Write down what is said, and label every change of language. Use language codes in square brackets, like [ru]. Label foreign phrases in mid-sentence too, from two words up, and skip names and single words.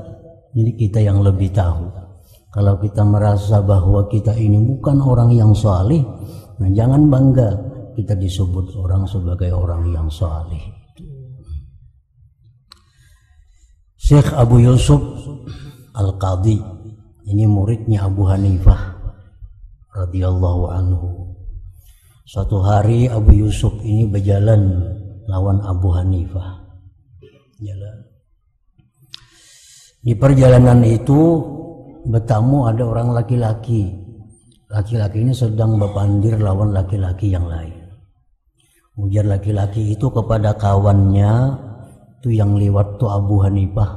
[id] Jadi kita yang lebih tahu. Kalau kita merasa bahwa kita ini bukan orang yang saleh, nah jangan bangga kita disebut orang sebagai orang yang saleh. Syekh Abu Yusuf Al-Qadhi, ini muridnya Abu Hanifah [ar] radhiyallahu anhu. [id] Suatu hari Abu Yusuf ini berjalan lawan Abu Hanifah. Jalan. Di perjalanan itu bertamu ada orang laki-laki. Laki-laki ini sedang berpandir lawan laki-laki yang lain. Ujar laki-laki itu kepada kawannya, itu yang lewat tuh Abu Hanifah.